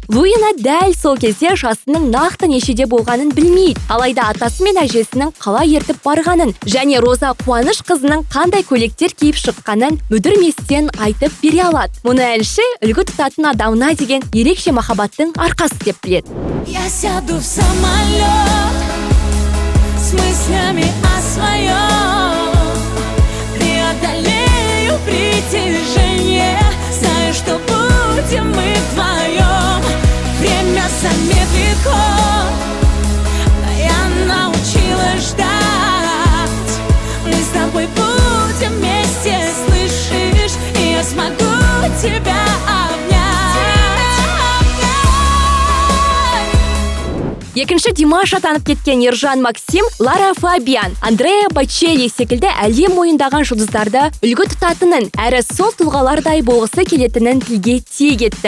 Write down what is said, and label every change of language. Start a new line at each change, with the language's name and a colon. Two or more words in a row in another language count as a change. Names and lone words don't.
Kazakh: Луина дәл сол кезде жасының нақты нешеде болғанын білмейді. Алайда атасы мен әжесінің қалай ертіп барғанын және Роза Қуанышқызының қандай көйлектер киіп шыққанын мүдірместен айтып бере алады. Мұны әнші үлгі тұтатын адамына деген ерекше махаббаттың арқасы деп біледі.
Russian: Я сяду в самолет с мыслями о своем, преодолею притяжение, знаю, что будем мы вдвоем. Время замедликов, но я научилась ждать. Мы с тобой будем вместе, слышишь, и я смогу тебя обнять.
Kazakh: Екінші Димаш атанып кеткен Ержан Максим, Лара Фабиан, Андреа Бочелли секілді әлем мойындаған жұлдыздарды үлгі тұтатынын, әрі сол тұлғалардай болғысы келетінін тілге тиек етті.